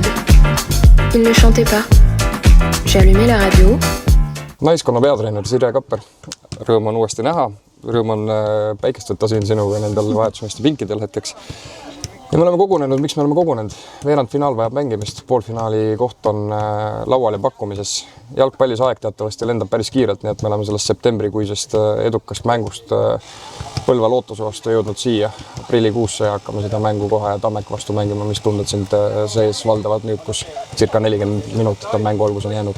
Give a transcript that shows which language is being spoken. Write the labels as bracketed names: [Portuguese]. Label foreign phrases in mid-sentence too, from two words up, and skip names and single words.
[French] Il ne chantait pas. J'ai allumé la radio. [Estonian] Naiskonna peatreener Sirje Kapper. Rõõm on uuesti näha. Rõõm on päikest võtta siin sinuga nendel vahetusmeeste pinkidel hetkeks. Ja me oleme kogunenud. Miks me oleme kogunenud? Veerand finaal vajab mängimist. Poolfinaali koht on laual ja pakkumises. Jalgpallis aeg teatavasti lendab päris kiirelt, nii et me oleme sellest septembrikuisest edukast mängust Põlva Lootuse vastu jõudnud siia aprillikuusse ja hakkame seda mängu kohe Tammeka vastu mängima, mis tunded sind sees valdavad nüüd, kus circa 40 minutit on mängu algus on jäänud.